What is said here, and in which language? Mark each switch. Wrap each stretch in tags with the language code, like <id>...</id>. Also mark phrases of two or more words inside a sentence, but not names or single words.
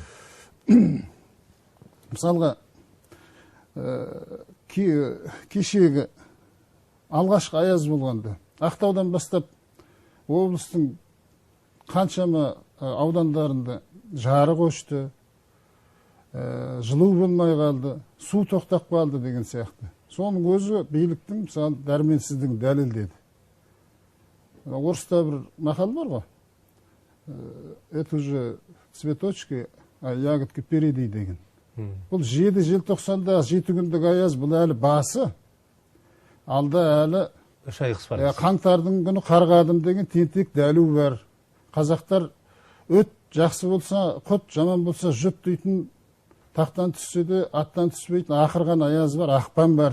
<kk>Мысалға кешегі алғашқы аяз болғанда Ақтаудан бастап облыстың қаншама аудандарында жарық өшті, жылу болмай қалды, су тоқтап қалды деген сияқты. Соның өзі биліктің мысалы дәрменсіздігін дәлелдеді. Орыста бір мақал бар ғой.</kk> <ru>Это уже цветочки, а ягодки впереди</ru> <kk>деген. Бұл 7 желтоқсанда 7 күндік аяз, бұл әлі басы. Алда әлі қаңтардың күні қарғадым деген тентек дәлу бар. Қазақтар өт жақсы болса, құт жаман болса жұт дейтін, тақтан түссе де аттан түспейтін ақырған аяз бар, ақпан бар.</kk>